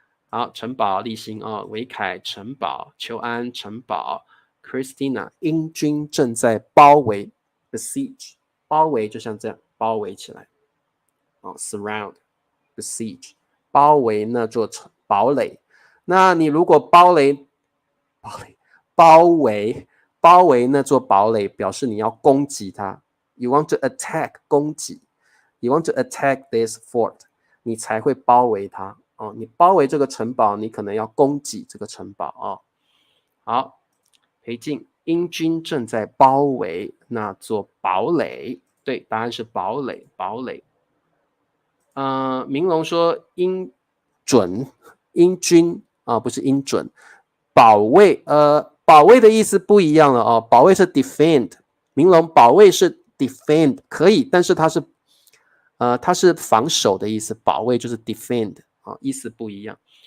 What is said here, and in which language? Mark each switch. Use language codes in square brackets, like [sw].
[zh] 好，城堡，立新维凯，城堡，邱安，城堡 ，Christina， 英军正在包围 ，besiege， 包围就像这样，包围起来surround，besiege， 包围那座堡垒。那你如果包围那座堡垒，表示你要攻击它。 [en] You want to attack， 攻击。 You want to attack this fort， [zh] 你才会包围它你包围这个城堡，你可能要攻击这个城堡好，裴静，英军正在包围那座堡垒。对，答案是堡垒，堡垒。明龙说英军不是英准，保卫保卫的意思不一样了保卫是 defend， 明龙保卫是 defend 可以，但是它是防守的意思，保卫就是 defend 意思不一样。